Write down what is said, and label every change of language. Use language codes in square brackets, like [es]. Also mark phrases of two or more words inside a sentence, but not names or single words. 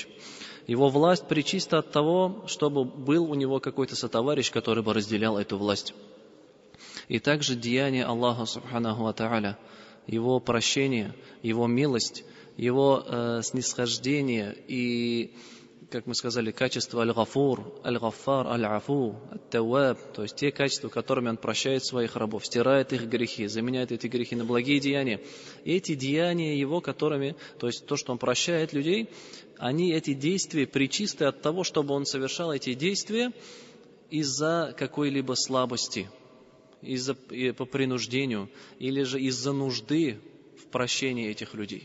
[ru] Его власть пречиста от того, чтобы был у него какой-то сотоварищ, который бы разделял эту власть. И также деяние Аллаха [ar] سبحانه وتعالى, [ru] его прощение, его милость, его снисхождение и, как мы сказали, качество аль-гафур, аль-гаффар, аль-афу, ат-таваб, то есть те качества, которыми он прощает своих рабов, стирает их грехи, заменяет эти грехи на благие деяния. И эти деяния его, которыми, то есть то, что он прощает людей, эти действия пречисты от того, чтобы он совершал эти действия из-за какой-либо слабости, по принуждению, или же из-за нужды в прощении этих людей.